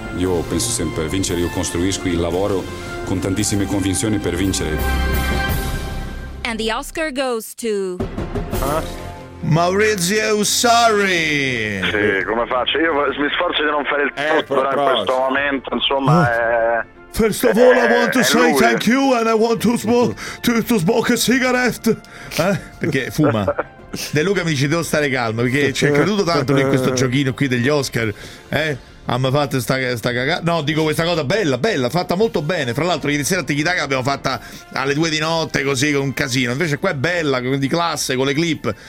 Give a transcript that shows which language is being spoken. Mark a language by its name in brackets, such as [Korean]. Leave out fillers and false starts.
[Italian] Io penso sempre a vincere, io costruisco il lavoro con tantissime convinzioni per vincere. [English] And the Oscar goes to... [Italian] Maurizio Sarri. Sì, come faccio? Io mi sforzo di non fare il tutto in questo momento, insomma. [English] First of all, I want to say thank you and I want to smoke a cigarette. [Italian] Perché fuma. De Luca mi dice devo stare calmo perché ci è creduto tanto in questo giochino qui degli Oscar, hanno fatto sta cagata. No, dico questa cosa bella, fatta molto bene. Fra l'altro ieri sera a Tiki Taka l'abbiamo fatta alle 2 di notte così con un casino. Invece qua è bella, di classe, con le clip.